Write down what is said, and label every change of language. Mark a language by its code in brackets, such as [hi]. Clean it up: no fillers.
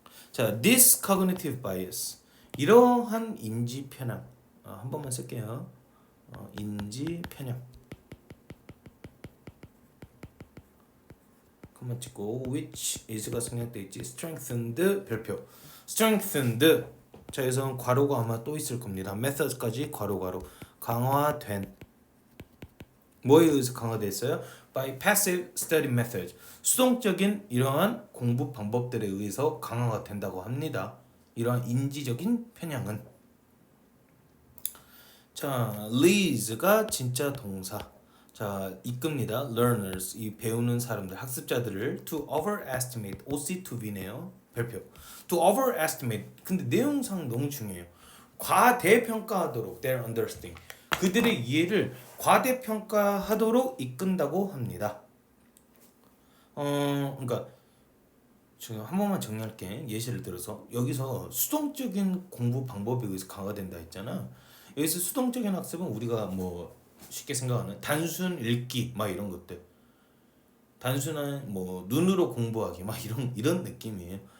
[ko] 자, [en] this cognitive bias [ko] 이러한 인지 편향 한 번만 쓸게요. 인지 편향 그만 찍고 which is가 생략돼 있지. [en] strengthened [ko] 별표 [en] strengthened. [ko] 자, 여기서 괄호가 아마 또 있을 겁니다. method까지 괄호 강화된 뭐에 의해서 강화돼 있어요? [en] by passive study methods. [ko] 수동적인 이러한 공부 방법들에 의해서 강화가 된다고 합니다. 이러한 인지적인 편향은. 자, leads가 진짜 동사. 자, 이끕니다. learners 이 배우는 사람들 학습자들을 [en] to overestimate [ko] OC2B네요. 별표 [en] to overestimate. [ko] 근데 내용상 너무 중요해요. 과대평가하도록 [en] their understanding. [ko] 그들의 이해를 과대평가하도록 이끈다고 합니다. 그러니까 제가 한 번만 정리할게. 예시를 들어서 여기서 수동적인 공부 방법에 의해서 강화된다 했잖아. 여기서 수동적인 학습은 우리가 뭐 쉽게 생각하는 단순 읽기 막 이런 것들, 단순한 뭐 눈으로 공부하기 막 이런 느낌이에요.